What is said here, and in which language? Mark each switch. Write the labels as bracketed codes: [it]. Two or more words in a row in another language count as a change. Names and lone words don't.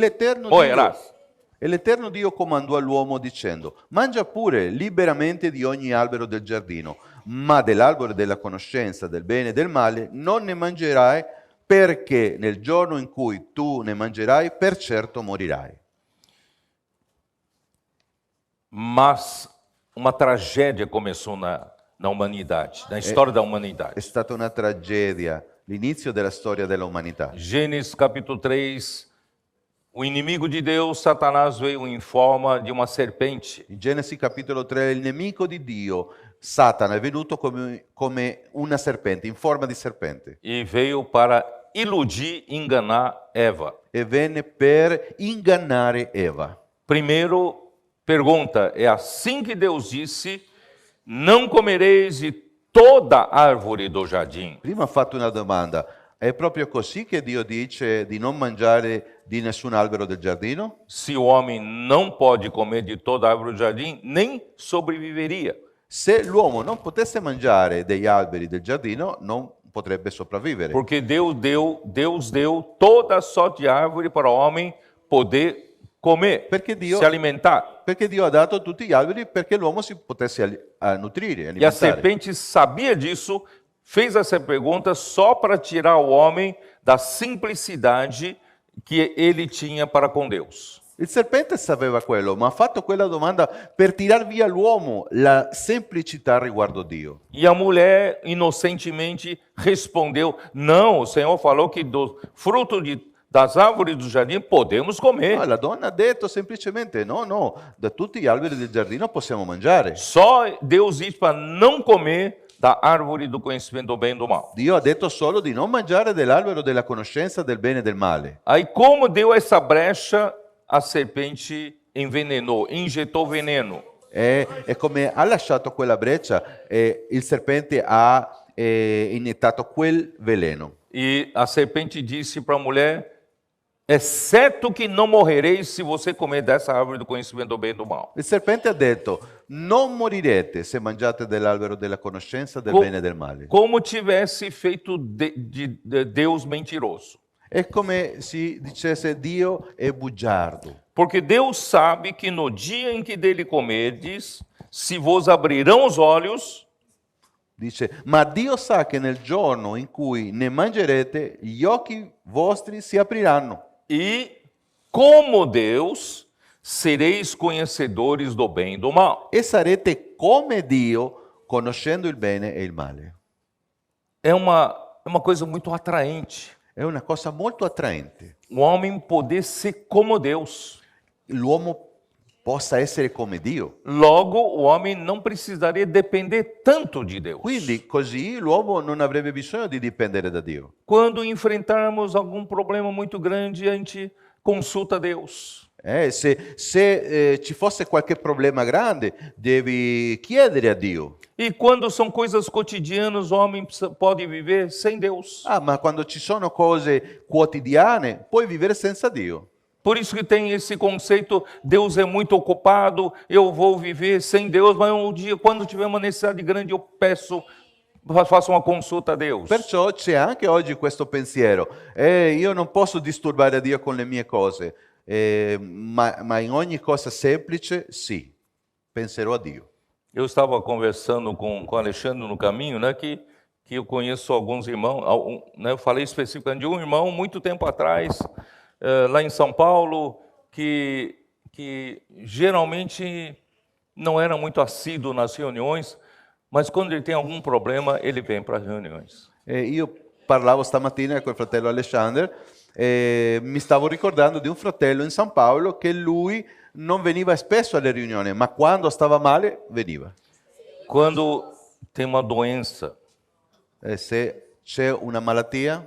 [it] E l'Eterno [pt] Morrerás. [it] E l'Eterno Dio comandò all'uomo dicendo, mangia pure liberamente di ogni albero del giardino, ma dell'albero della conoscenza del bene e del male non ne mangerai, perché nel giorno in cui tu ne mangerai, per certo morirai. [pt] Mas uma tragédia começou na humanidade, na história da [it] È [pt] humanidade. [it] stata una tragedia, l'inizio della storia dell'umanità. [pt] Gênesis capítulo 3, o inimigo de Deus, Satanás, veio em forma de uma serpente [it] In Genesi capitolo 3, il nemico di Dio, Satana, è venuto come una serpente, in forma di serpente, [pt] e veio para iludir, enganar Eva. [it] e venne per ingannare Eva. [pt] Primeiro, pergunta, é assim que Deus disse, não comereis de toda árvore do jardim? [it] Prima ha fatto una domanda, è proprio così che Dio dice di non mangiare di nessun albero del giardino? [pt] Se o homem não pode comer de toda árvore do jardim, nem sobreviveria. [it] Se l'uomo non potesse mangiare degli alberi del giardino, non potrebbe sopravvivere. [pt] Porque Deus deu toda sorte de árvore para o homem poder comer, [it] Perché Dio, [pt] se alimentar. [it] perché Dio ha dato tutti gli alberi perché l'uomo si potesse nutrire, [pt] E a [it] alimentare. [pt] serpente sabia disso, fez essa pergunta só para tirar o homem da simplicidade que ele tinha para com Deus. [it] Il serpente sapeva quello, ma ha fatto quella domanda per tirar via l'uomo la semplicità riguardo Dio. [pt] E a mulher inocentemente respondeu: não, o Senhor falou que do fruto das árvores do jardim podemos comer. [it] No, la donna ha detto semplicemente no, da tutti gli alberi del giardino possiamo mangiare. [pt] Só Deus disse para não comer da árvore do conhecimento do bem e do mal. [it] Dio ha detto solo di non mangiare dell'albero della conoscenza del bene e del male. [pt] Aí, como deu essa brecha, a serpente envenenou, injetou veneno. [it] E come ha lasciato quella breccia, il serpente ha iniettato quel veleno. [pt] E a serpente disse para a mulher: é certo que não morrereis se você comer dessa árvore do conhecimento do bem e do mal. [it] Il serpente ha detto, non morirete se mangiate dell'albero della conoscenza del Co- bene e del male. [pt] Como tivesse feito de Deus mentiroso. [it] È come si dicesse Dio è bugiardo. [pt] Porque Deus sabe que no dia em que dele comerdes, se vos abrirão os olhos, [it] Dice, ma Dio sa che nel giorno in cui ne mangerete, gli occhi vostri si apriranno. [pt] e, como Deus, sereis conhecedores do bem e do mal. [it] E sarete come Dio, conoscendo il bene e il male. [pt] É uma coisa muito atraente. [it] È una cosa molto attraente. [pt] O homem poder ser como Deus. [it] L'uomo possa essere come Dio. [pt] Logo, o homem não precisaria depender tanto de Deus. [it] Quindi così l'uomo non avrebbe bisogno di dipendere da Dio. [pt] Quando enfrentarmos algum problema muito grande, a gente consulta Deus. [it] Se ci fosse qualche problema grande, devi chiedere a Dio. [pt] E quando são coisas cotidianas, o homem pode viver sem Deus. [it] Ah, ma quando ci sono cose quotidiane, puoi vivere senza Dio. [pt] Por isso que tem esse conceito, Deus é muito ocupado, eu vou viver sem Deus, mas um dia, quando tiver uma necessidade grande, eu faço uma consulta a Deus. [it] Perciò c'è anche oggi questo pensiero, io non posso disturbare Dio con le mie cose, ma in ogni cosa semplice, sì, penserò a Dio. [pt] Eu estava conversando com Alexandre no caminho, né, que eu conheço alguns irmãos, né, eu falei especificamente de um irmão, muito tempo atrás, lá em São Paulo, que geralmente não era muito assíduo nas reuniões, mas quando ele tem algum problema, ele vem para as reuniões. [it] Io parlavo stamattina con il fratello Alexander e mi stavo ricordando di un fratello in San Paolo che lui non veniva spesso alle riunioni, ma quando stava male veniva. [pt] Quando tem uma doença, [it] Se c'è una malattia,